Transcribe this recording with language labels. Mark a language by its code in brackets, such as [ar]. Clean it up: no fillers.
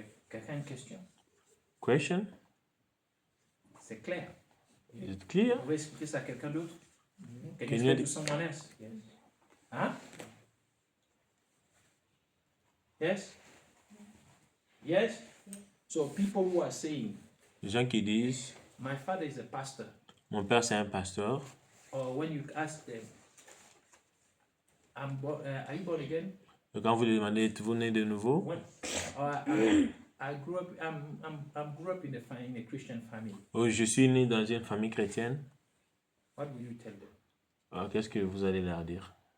[fr] Quelqu'un a une question? [en] Question? [fr] C'est clair. [en] Is it clear? [fr] Vous pouvez expliquer ça à quelqu'un d'autre? [en] Can Can you you- explain to someone else? Hein? Yes? Yes? So people who are saying, [fr] Les gens qui disent, [en] my father is a pastor, [fr] mon père c'est un pasteur. [en] or when you ask them, are you born again? [fr] Et quand vous lui demandez, êtes-vous né de nouveau? [en] When, I grew up. I'm grew up in a Christian family. [fr] Oh, je suis né dans une famille chrétienne. [en] What will you tell them? [fr] Alors, qu'est-ce que vous allez leur dire?